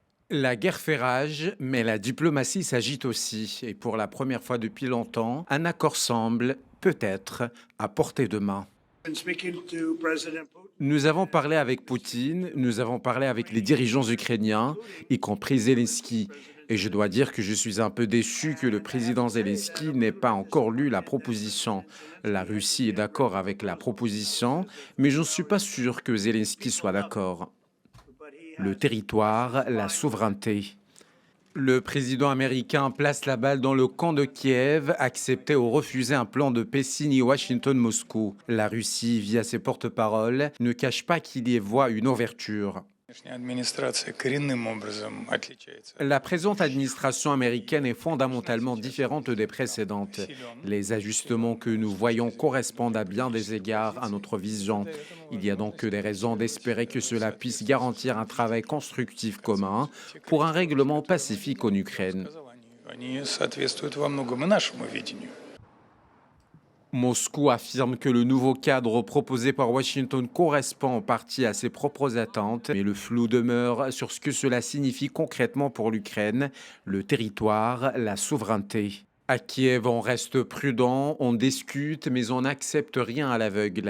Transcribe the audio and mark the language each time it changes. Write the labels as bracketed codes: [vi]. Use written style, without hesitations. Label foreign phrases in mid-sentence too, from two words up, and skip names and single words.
[fr] La guerre fait rage, mais la diplomatie s'agite aussi. Et pour la première fois depuis longtemps, un accord semble, peut-être, à portée de main. [en] Been speaking to President Putin, [fr] Nous avons parlé avec Poutine, nous avons parlé avec les dirigeants ukrainiens, y compris Zelensky. Et je dois dire que je suis un peu déçu que le président Zelensky n'ait pas encore lu la proposition. La Russie est d'accord avec la proposition, mais je ne suis pas sûr que Zelensky soit d'accord. [en] but he [fr] Le [en] has [fr] territoire, la souveraineté. Le président américain place la balle dans le camp de Kiev, accepter ou refuser un plan de paix signé Washington-Moscou. La Russie, via ses porte-paroles, ne cache pas qu'il y voit une ouverture. [ru] Нынешняя администрация коренным образом отличается от [fr] La présente [ru] предыдущих. [fr] administration américaine est fondamentalement différente des précédentes. Les ajustements que nous voyons correspondent à bien des égards à notre vision. Il y a donc des raisons d'espérer que cela puisse garantir un travail constructif commun pour un règlement pacifique en Ukraine. [ru] Они соответствуют во многом и нашему видению. [fr] Moscou affirme que le nouveau cadre proposé par Washington correspond en partie à ses propres attentes, mais le flou demeure sur ce que cela signifie concrètement pour l'Ukraine, le territoire, la souveraineté. À Kiev, on reste prudent, on discute, mais on n'accepte rien à l'aveugle.